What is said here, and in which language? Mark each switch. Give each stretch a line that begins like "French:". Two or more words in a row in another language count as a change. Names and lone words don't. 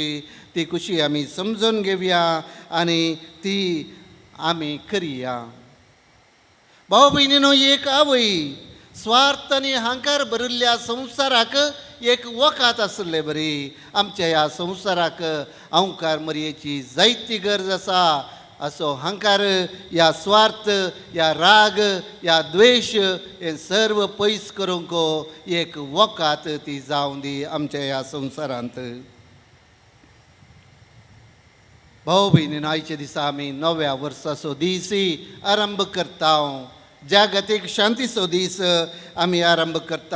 Konkani: ती खुशी आमी समजून घेवया आनी ती आमी करया. भाव भयणीनो, एक आवय स्वार्थ आनी अहंकार भरिल्ल्या संवसाराक एक वखात आसले बरी. आमच्या ह्या संवसाराक अवकार मरयेची जायती गरज आसा. असो अहंकार, या स्वार्थ, या राग, या द्वेष हे सर्व पयस करूंक एक वखात ती जावं दी आमच्या ह्या संवसारांत. भाव भयणीनो, आयचे दिसा आमी नव्या वर्साचो दीस आरंभ करता. जागतीक शांतीचो दीस आमी आरंभ करता.